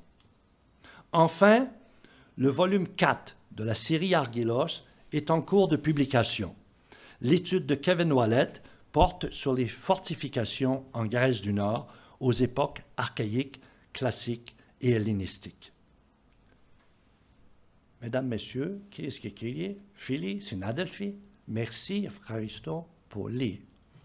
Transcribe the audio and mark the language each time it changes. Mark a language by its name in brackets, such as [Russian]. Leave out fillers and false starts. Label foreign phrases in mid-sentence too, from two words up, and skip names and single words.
[French] Enfin, le volume 4 de la série Argilos est en cours de publication. L'étude de Kevin Wallet porte sur les fortifications en Grèce du Nord aux époques archaïques, classiques et hellénistiques. Mesdames, Messieurs, [Greek] κυρίες και κύριοι, φίλοι, συνάδελφοι, merci, ευχαριστώ πολύ.